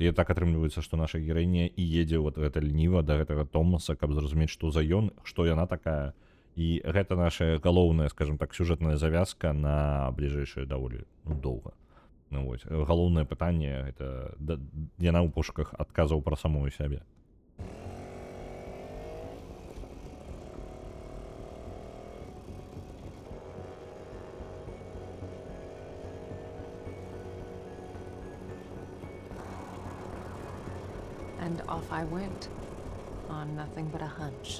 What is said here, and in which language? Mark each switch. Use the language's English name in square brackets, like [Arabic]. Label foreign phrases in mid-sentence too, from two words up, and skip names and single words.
[Belarusian] І так атрымліваецца, што наша гераіня і едзе ў гатэль Ніва да гэтага Томаса, каб зразумець, што за ён, што яна такая. І гэта наша галоўная, скажем так, сюжэтная завязка на бліжэйшае даволі, ну, доўга. Ну, вось. Галоўнае пытанне, гэта яна ў пошуках адказаў пра самую сябе. [English] And off I went, on nothing but a hunch.